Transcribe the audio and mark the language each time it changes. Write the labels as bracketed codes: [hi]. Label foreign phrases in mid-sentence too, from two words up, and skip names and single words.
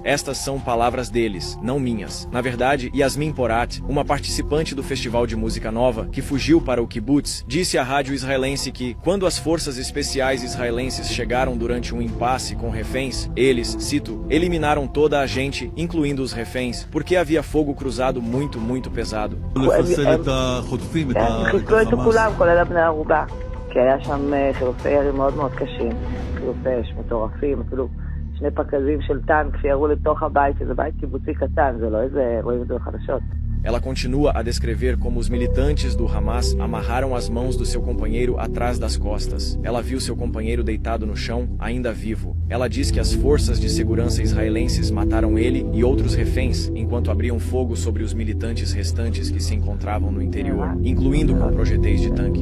[pt] Estas são palavras deles, não minhas. Na verdade, Yasmin Porat, uma participante do Festival de Música Nova, que fugiu para o kibbutz, disse à rádio israelense que, quando as forças especiais israelenses chegaram durante um impasse com reféns, eles, cito, eliminaram toda a gente, incluindo os reféns, porque havia fogo cruzado muito pesado. [he] כי היה שם חילופי ירי מאוד מאוד קשים, חילופי אש מטורפים, אפילו 2 פקדים של טנק שירו לתוך הבית, שזה בית קיבוצי קטן, זה לא איזה, רואים את זה בחדשות. [pt] Ela continua a descrever como os militantes do Hamas amarraram as mãos do seu companheiro atrás das costas. Ela viu seu companheiro deitado no chão, ainda vivo. Ela diz que as forças de segurança israelenses mataram ele e outros reféns enquanto abriam fogo sobre os militantes restantes que se encontravam no interior, incluindo com projéteis de tanque.